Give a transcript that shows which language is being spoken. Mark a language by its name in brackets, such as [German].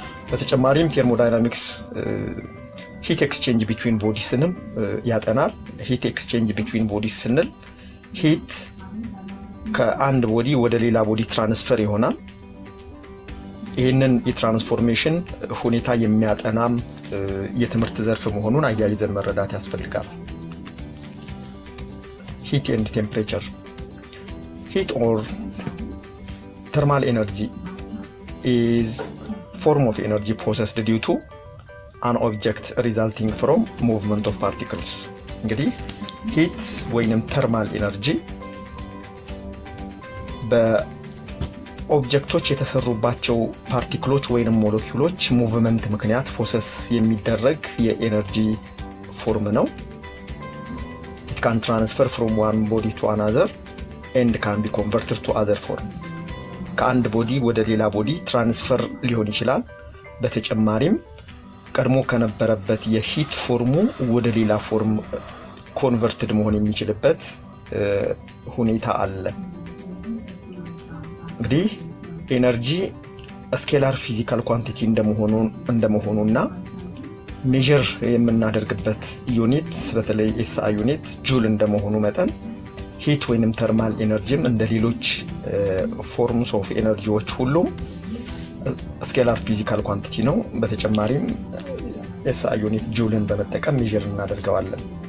[Amharic] በተጨማሪም ቴርሞዳይናሚክስ ሂት ኤክስቼንጅ ቢትዊን ቦዲስንም ያጠናል። ሂት ኤክስቼንጅ ቢትዊን ቦዲስ ስንል ሂት ከአንድ ቦዲ ወደ ሌላ ቦዲ ትራንስፈር ይሆናል። ይህንን የትራንስፎርሜሽን ሁኔታ የሚያጠናም የትምህርት ዘርፍ መሆኑን አያይዘን መረዳት ያስፈልጋል። ሂት ኤንድ ቴምፕሬቸር. [English] ሂት ኦር thermal energy is form of energy processed due to an object resulting from movement of particles. [Amharic] እንግዲህ ሂት ወይንም thermal energy በኦብጀክቶች የተሰሩባቸው ፓርቲክሎች ወይንም ሞለኪውሎች ሙቭመንት ምክንያት ፕሮሰስ የሚደረግ የኤነርጂ ፎርም ነው። [English] it can transfer from one body to another and can be converted to other form. [Amharic] ከአንድ ቦዲ ወደ ሌላ ቦዲ ትራንስፈር ሊሆን ይችላል። በተጨማሪም ቀድሞ ከነበረበት የሂት ፎርሙ ወደ ሌላ ፎርም ኮንቨርትድ መሆን የሚችልበት ሁኔታ አለ። እንግዲህ ኤነርጂ ስኬላር ፊዚካል ኳንቲቲ እንደመሆኑና ሜዠር የምናደርግበት ዩኒት በተለይ ኤስአይ ዩኒት ጁል እንደመሆኑ መጠን ሂት ወይንም ተርማል ኤነርጂም እንደ ሌሎች ፎርምስ ኦፍ ኤነርጂዎች ሁሉ ስኬላር ፊዚካል ኳንቲቲ ነው። በተጨማሪም ኤስአይ ዩኒት ጁልን በመጠቀም ሜዠር እናደርገዋለን።